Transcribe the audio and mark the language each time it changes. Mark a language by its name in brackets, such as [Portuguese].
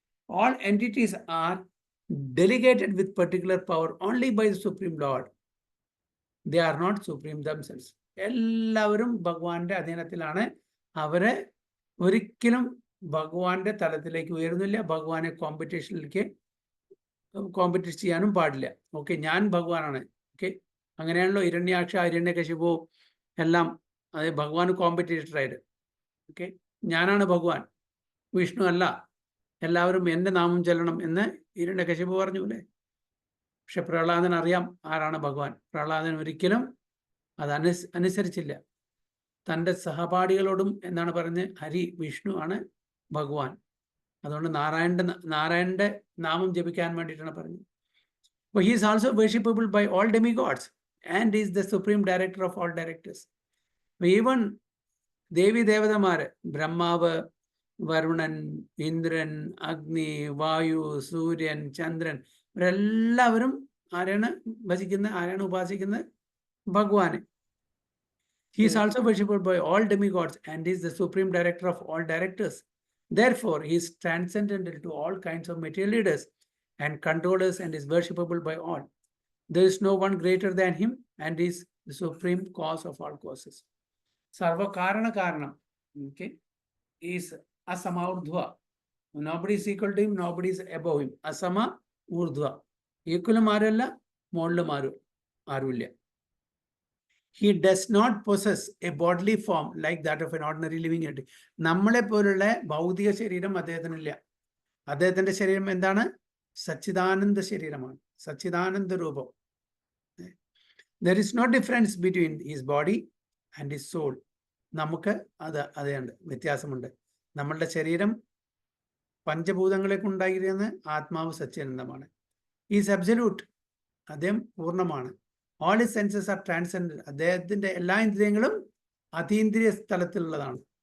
[English] All entities are delegated with particular power only by the Supreme Lord. They are not supreme themselves. [Malayalam] എല്ലാവരും ഭഗവാന്റെ അധീനത്തിലാണ്. അവരെ ഒരിക്കലും ഭഗവാന്റെ തലത്തിലേക്ക് ഉയരുന്നില്ല. ഭഗവാനെ കോമ്പറ്റീഷനിലേക്ക് കോമ്പറ്റീറ്റ് ചെയ്യാനും പാടില്ല. ഓക്കെ, ഞാൻ ഭഗവാനാണ്. ഓക്കെ, അങ്ങനെയാണല്ലോ ഹിരണ്യാക്ഷ, ഹിരണ്യകശിപു എല്ലാം അത് ഭഗവാൻ കോമ്പറ്റീറ്ററായിട്ട്. ഓക്കെ, ഞാനാണ് ഭഗവാൻ, വിഷ്ണു അല്ല, എല്ലാവരും എൻ്റെ നാമം ചെല്ലണം എന്ന് ഹിരണ്യകശിപു പറഞ്ഞൂല്ലേ. പക്ഷെ പ്രഹ്ലാദൻ അറിയാം ആരാണ് ഭഗവാൻ. പ്രഹ്ലാദൻ ഒരിക്കലും അത് അനുസരിച്ചില്ല. തൻ്റെ സഹപാഠികളോടും എന്താണ് പറഞ്ഞ്, ഹരി, വിഷ്ണു ആണ് ഭഗവാൻ. അതുകൊണ്ട് നാരായണന്റെ നാമം ജപിക്കാൻ വേണ്ടിയിട്ടാണ് പറഞ്ഞത്. [English] അപ്പോൾ he is also worshippable by all demigods and is the supreme director of all directors. [Malayalam] Even ദേവി ദേവതമാര്, ബ്രഹ്മാവ്, വരുണൻ, ഇന്ദ്രൻ, അഗ്നി, വായു, സൂര്യൻ, ചന്ദ്രൻ, ഇവരെല്ലാവരും ആരാണ് ഭജിക്കുന്നത്? ആരാണ് ഉപാസിക്കുന്നത്? ഭഗവാനെ. [English] He is also worshipped by all demigods and is the supreme director of all directors. Therefore, he is transcendental to all kinds of material leaders and controllers and is worshipable by all. There is no one greater than him and is the supreme cause of all causes. [Sanskrit] Sarva Karana Karanam, okay, is Asama Urdhva. [English] Nobody is equal to him, nobody is above him. Asama Urdhva. [Malayalam] Equal Marilla, Modla Maru, Arulya. [English] He does not possess a bodily form like that of an ordinary living entity. [Malayalam] നമ്മളെ പോലുള്ള ഭൗതിക ശരീരം അദ്ദേഹത്തിനില്ല. അദ്ദേഹത്തിന്റെ ശരീരം എന്താണ്? സച്ചിദാനന്ദ ശരീരമാണ്, സച്ചിദാനന്ദ രൂപം. [English] There is no difference between his body and his soul. [Malayalam] നമുക്ക് അതുണ്ട്, വ്യത്യാസമുണ്ട്. നമ്മളുടെ ശരീരം പഞ്ചഭൂതങ്ങളെ കൊണ്ടായിരിക്കുന്ന ആത്മാവ് സച്ചിദാനന്ദമാണ്. [English] is absolute, [Malayalam] അദ്ദേഹം പൂർണ്ണമാണ്. [English] all his senses are transcendent, [Malayalam] അദ്ദേഹത്തിന്റെ എല്ലാ ഇന്ദ്രിയങ്ങളും അതീന്ദ്രിയ സ്ഥലത്തിലുള്ളതാണ്.